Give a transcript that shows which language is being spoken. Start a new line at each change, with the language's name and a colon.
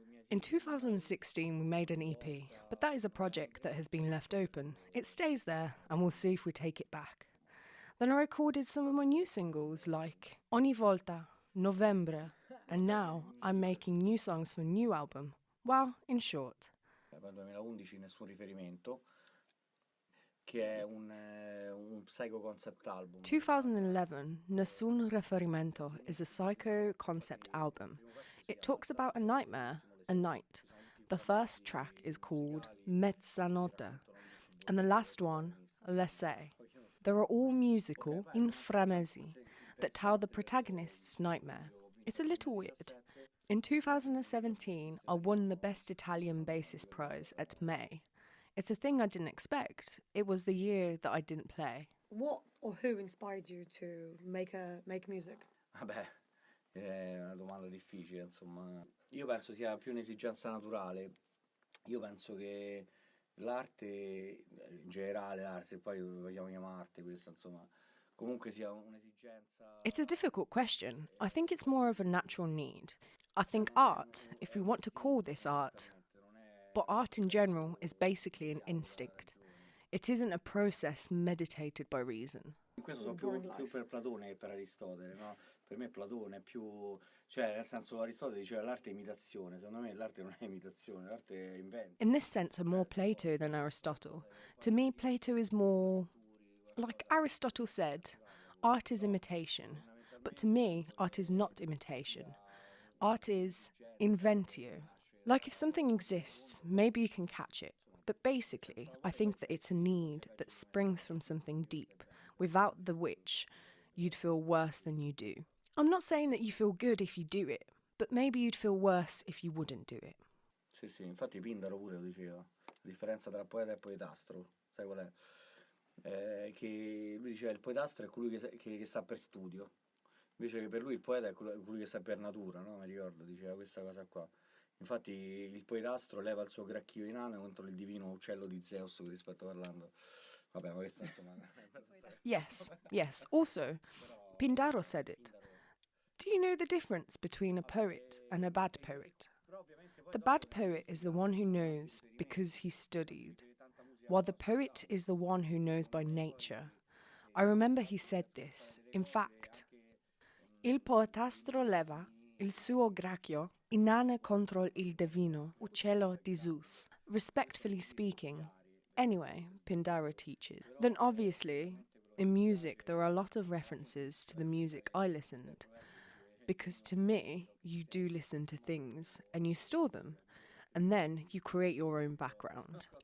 English: In 2016 we made an EP, but that is a project that has been left open. It stays there and we'll see if we take it back. Then I recorded some of my new singles like Ogni Volta, Novembre, and now I'm making new songs for a new album. Well, in short.
Italian: Nel 2011 Nessun Riferimento, che è un psycho concept album.
English: 2011, Nessun Riferimento is a psycho concept album. It talks about a nightmare, a night. The first track is called Mezzanotte, and the last one, L'Essai. They are all musical, inframesi, that tell the protagonist's nightmare. It's a little weird. In 2017, I won the Best Italian Bassist Prize at May. It's a thing I didn't expect. It was the year that I didn't play. What or who inspired you to make music?
Italian: Vabbè, è una domanda difficile, insomma. io penso sia più un'esigenza naturale. Io penso che l'arte, in generale l'arte, se poi vogliamo chiamare arte questo, insomma, comunque sia un'esigenza...
English: It's a difficult question. I think it's more of a natural need. I think art, if we want to call this art, but art in general is basically an instinct. It isn't a process meditated by reason.
Italian: In questo sono più per Platone che per Aristotele, no? Per me Platone è più... Cioè, nel senso, Aristotele diceva l'arte è imitazione. Secondo me l'arte non è imitazione, l'arte è invento.
English: In this sense, I'm more Plato than Aristotle. To me, Plato is more... Like Aristotle said, art is imitation. But to me, art is not imitation. Art is inventio. Like if something exists, maybe you can catch it. But basically, I think that it's a need that springs from something deep, without the which you'd feel worse than you do. I'm not saying that you feel good if you do it, but maybe you'd feel worse if you wouldn't do it.
Italian: Sì, sì, infatti Pindaro pure lo diceva, la differenza tra poeta e poetastro, sai qual è? Che lui diceva il poetastro è colui che sa per studio, invece che per lui il poeta è colui che sa per natura, no? Mi ricordo, diceva questa cosa qua. Infatti il poetastro leva il suo gracchio di nane contro il divino uccello di Zeus, rispetto parlando. Vabbè, ma questo insomma...
English: Yes, yes. Also, Pindaro said it. Do you know the difference between a poet and a bad poet? The bad poet is the one who knows because he studied, while the poet is the one who knows by nature. I remember he said this. In fact,
Italian: il poetastro leva il suo gracchio inane contro il divino uccello di Zeus.
English: Respectfully speaking, anyway, Pindaro teaches. Then obviously, in music there are a lot of references to the music I listened. Because to me, you do listen to things and you store them, and then you create your own background.